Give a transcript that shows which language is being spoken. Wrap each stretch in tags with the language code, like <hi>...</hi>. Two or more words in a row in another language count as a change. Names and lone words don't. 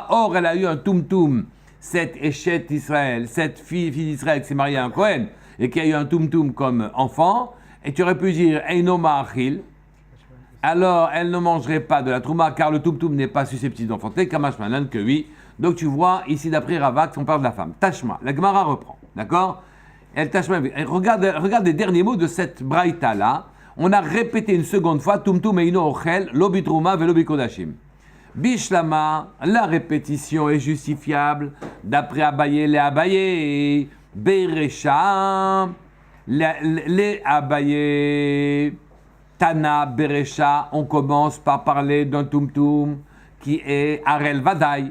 <fr>Or, elle a eu un tumtum, cette échette Israël, cette fille d'Israël qui s'est mariée à un Kohen, et qui a eu un tumtum comme enfant, et tu aurais pu dire</fr> <he>אינו מאכיל,</he> <fr>alors elle ne mangerait pas de la trouma, car le tumtum n'est pas susceptible d'enfanter,</fr> <arc>קא משמע לן</arc> <fr>que oui. Donc tu vois, ici d'après Ravak, on parle de la femme. Tashma, la Gemara reprend, d'accord? Elle tashma, regarde les derniers mots de cette braïta là. On a répété une seconde fois,</fr> <he>טומטום אינו אוכל, לא בתרומה ולא בקדשים.</he> <fr>Bishlama, la répétition est justifiable, d'après Abaye, les Abaye, Beresha, les Abaye,</fr> <arc>תנא, ברישא,</arc> <fr>on commence par parler d'un tumtum qui est</fr> <he>ערל ודאי.</he>